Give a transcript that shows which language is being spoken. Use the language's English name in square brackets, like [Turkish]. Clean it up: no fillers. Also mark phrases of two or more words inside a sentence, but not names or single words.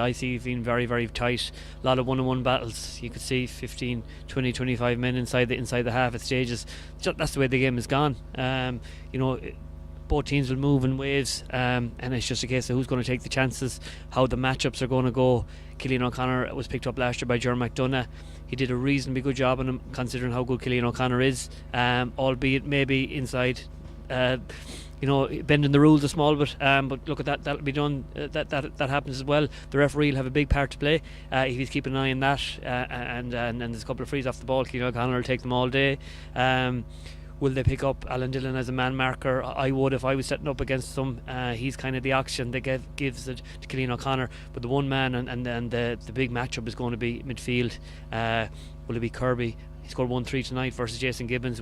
[English] I see it being very, very tight. A lot of one-on-one battles. You could see 15, 20, 25 men inside the half at stages. That's the way the game has gone. Both teams will move in waves, and it's just a case of who's going to take the chances, how the matchups are going to go. Cillian O'Connor was picked up last year by Jerry McDonough. He did a reasonably good job on him, considering how good Cillian O'Connor is, albeit maybe inside. Bending the rules a small bit, but look at that'll be done. That happens as well. The referee will have a big part to play if he's keeping an eye on that, and there's a couple of frees off the ball. Cillian O'Connor will take them all day. Will they pick up Alan Dillon as a man marker? I would if I was setting up against them. He's kind of the oxygen that gives it to Cillian O'Connor. But the one man and the big matchup is going to be midfield. Will it be Kirby? He scored 1-3 tonight versus Jason Gibbons.